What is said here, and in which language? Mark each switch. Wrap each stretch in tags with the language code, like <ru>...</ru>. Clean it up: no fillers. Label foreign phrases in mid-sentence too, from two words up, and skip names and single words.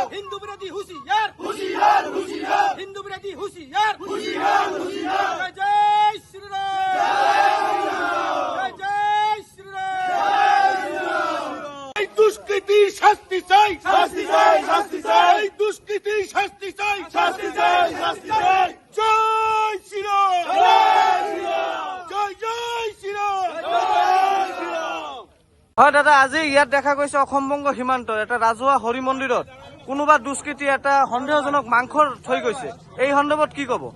<hi>हिंदू विरोधी हुशियार हिंदू विरोधी हुशियार जय जय श्री राम जय श्री राम</hi> <bn>দুষ্কৃতি শাস্তি চাই দুষ্কৃতি শাস্তি চাই জয় শ্রীরাম জয় জয় শ্রীরাম।</bn> <as>হয় দাদা, আজি ইয়াত দেখা গৈছে অসম বংগ সীমান্তৰ এটা ৰাজহুৱা হৰি মন্দিৰত কোনোবা দুষ্কৃতি এটা সন্দেহজনক মাংস থৈ গৈছে, এই সন্দৰ্ভত কি ক'ব?</as>